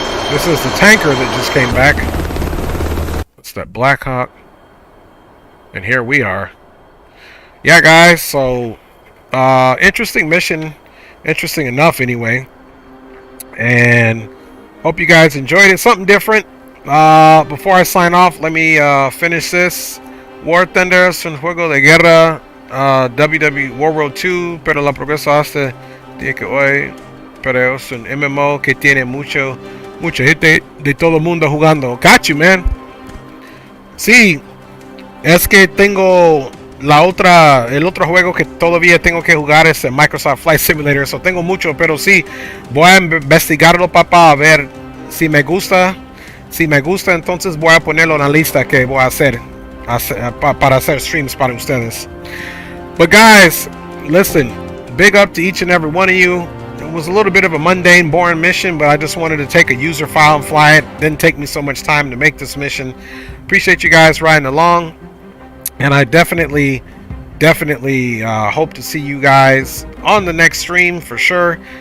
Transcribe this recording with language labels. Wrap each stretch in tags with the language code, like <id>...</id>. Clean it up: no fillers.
<en>This is the tanker that just came back. It's that Black Hawk. And here we are. Yeah, guys, so interesting mission. Interesting enough anyway. And hope you guys enjoyed it. Something different. Before I sign off, let me finish this.</en> <es>War Thunder es un juego de guerra. WW World War II, pero la progresa hasta día que hoy. Pero es un MMO que tiene mucha gente de todo el mundo jugando.</es> <en>Got you, man.</en> <es>Sí, es que tengo el otro juego que todavía tengo que jugar es el Microsoft Flight Simulator. So tengo mucho, pero sí, voy a investigarlo, papá, a ver si me gusta. Si me gusta, entonces voy a ponerlo en la lista que voy a hacer para hacer streams para ustedes.</es> <en>But guys, listen, big up to each and every one of you. It was a little bit of a mundane, boring mission, but I just wanted to take a user file and fly it. Didn't take me so much time to make this mission. Appreciate you guys riding along, and I definitely hope to see you guys on the next stream for sure.</en>